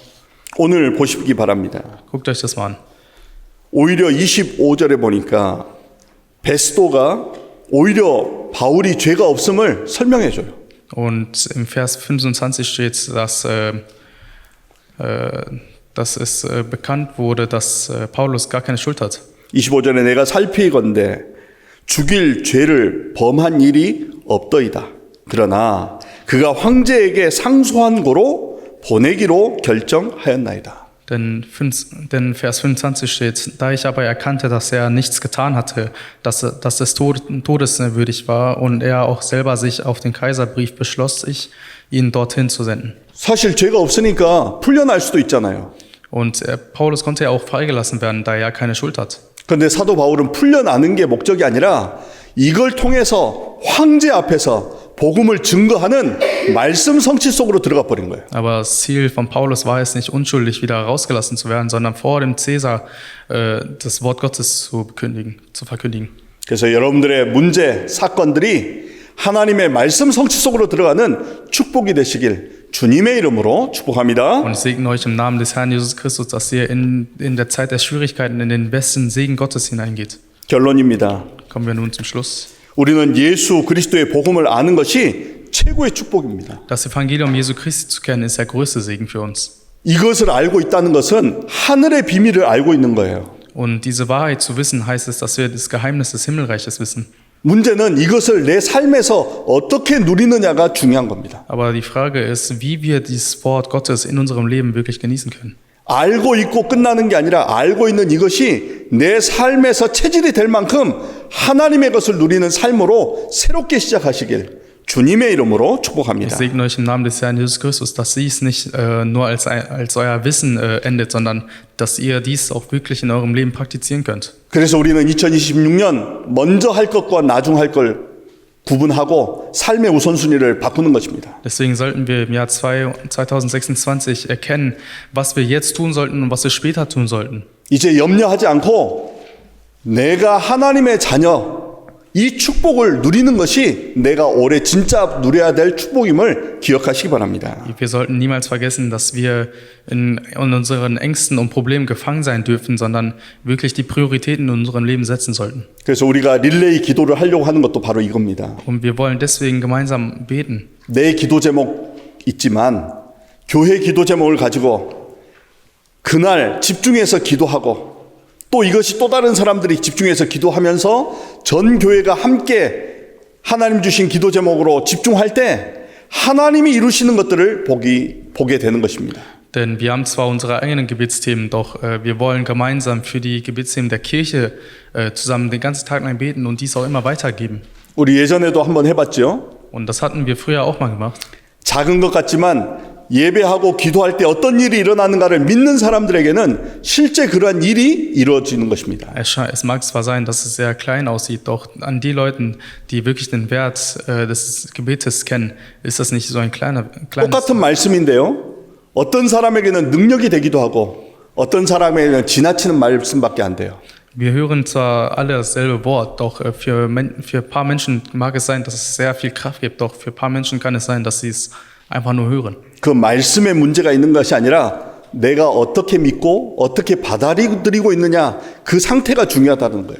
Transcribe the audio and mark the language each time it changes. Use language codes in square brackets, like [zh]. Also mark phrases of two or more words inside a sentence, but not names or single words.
[ko] 오늘 보시기 바랍니다. [de] Guckt euch das mal an. [ko] 오히려 25절에 보니까 베스도가 오히려 바울이 죄가 없음을 설명해 줘요. [de] Und im Vers 25 steht, dass es bekannt wurde, dass Paulus gar keine Schuld hat. [ko] 25절에 내가 살피건대 죽일 죄를 범한 일이 없더이다. 그러나 그가 황제에게 상소한 고로 보내기로 결정하였나이다. [de] Denn Vers 25 steht, da ich aber erkannte, dass er nichts getan hatte, dass es todeswürdig war und er auch selber sich auf den Kaiserbrief beschloss, ihn dorthin zu senden. [ko] 사실 죄가 없으니까 풀려날 수도 있잖아요. [de] Und Paulus konnte ja auch freigelassen werden, da er ja keine Schuld hat. [ko] 그런데 사도 바울은 풀려나는 게 목적이 아니라 이걸 통해서 황제 앞에서 복음을 증거하는 말씀 성취 속으로 들어가 버린 거예요. [de] Aber das Ziel von Paulus war es nicht, unschuldig wieder rausgelassen zu werden, sondern vor dem Cäsar das Wort Gottes zu verkündigen. [ko] 그래서 여러분들의 문제, 사건들이 하나님의 말씀 성취 속으로 들어가는 축복이 되시길 주님의 이름으로 축복합니다. [de] Und ich segne euch im Namen des Herrn Jesus Christus, dass ihr in der Zeit der Schwierigkeiten in den besten Segen Gottes hineingeht. [ko] 결론입니다. [de] Kommen wir nun zum Schluss. [ko] 우리는 예수 그리스도의 복음을 아는 것이 최고의 축복입니다. [de] Das Evangelium Jesu Christi zu kennen, ist der größte Segen für uns. [ko] 이것을 알고 있다는 것은 하늘의 비밀을 알고 있는 거예요. [de] Und diese Wahrheit zu wissen, heißt es, dass wir das Geheimnis des Himmelreiches wissen. [ko] 문제는 이것을 내 삶에서 어떻게 누리느냐가 중요한 겁니다. [de] Aber die Frage ist, wie wir dieses Wort Gottes in unserem Leben wirklich genießen können. [ko] 알고 있고 끝나는 게 아니라 알고 있는 이것이 내 삶에서 체질이 될 만큼 하나님의 것을 누리는 삶으로 새롭게 시작하시길 주님의 이름으로 [de] Ich [ko] 축복합니다. [de] segne euch im Namen des Herrn Jesus Christus, dass dies nicht nur als euer Wissen endet, sondern dass ihr dies auch wirklich in eurem Leben praktizieren könnt. [ko] 그래서 우리는 2026년 먼저 할 것과 나중 할 걸 구분하고 삶의 우선순위를 바꾸는 것입니다. [de] Deswegen sollten wir im Jahr 2026 erkennen, was wir jetzt tun sollten und was wir später tun sollten. [ko] 이제 염려하지 않고 내가 하나님의 자녀 이 축복을 누리는 것이 내가 올해 진짜 누려야 될 축복임을 기억하시기 바랍니다. [de] Wir sollten niemals vergessen, dass wir in unseren Ängsten und Problemen gefangen sein dürfen, sondern wirklich die Prioritäten in unserem Leben setzen sollten. [ko] 그래서 우리가 릴레이 기도를 하려고 하는 것도 바로 이겁니다. [de] Und wir wollen deswegen gemeinsam beten. [ko] 내 기도 제목 있지만 교회 기도 제목을 가지고 그날 집중해서 기도하고 또 이것이 또 다른 사람들이 집중해서 기도하면서 전 교회가 함께 하나님 주신 기도 제목으로 집중할 때 하나님이 이루시는 것들을 보게 되는 것입니다. [de] Denn wir haben zwar unsere eigenen Gebetsthemen, doch wir wollen gemeinsam für die Gebetsthemen der Kirche zusammen den ganzen Tag lang beten und dies auch immer weitergeben. [ko] 우리 예전에도 한번 해봤죠. [de] Und das hatten wir früher auch mal gemacht. [ko] 작은 것 같지만 예배하고 기도할 때 어떤 일이 일어나는가를 믿는 사람들에게는 실제 그러한 일이 이루어지는 것입니다. [de] Es mag zwar sein, dass es sehr klein aussieht, doch an die Leuten, die wirklich den Wert des Gebetes kennen, ist das nicht so ein kleines. [ko] 똑같은 말씀인데요. 어떤 사람에게는 능력이 되기도 하고 어떤 사람에게는 지나치는 말씀밖에 안 돼요. [de] Wir hören zwar alle dasselbe Wort, doch für ein paar Menschen mag es sein, dass es sehr viel Kraft gibt, doch für ein paar Menschen kann es sein, dass sie es einfach nur hören. [ko] 그 말씀에 문제가 있는 것이 아니라 내가 어떻게 믿고 어떻게 받아들이고 있느냐 그 상태가 중요하다는 거예요.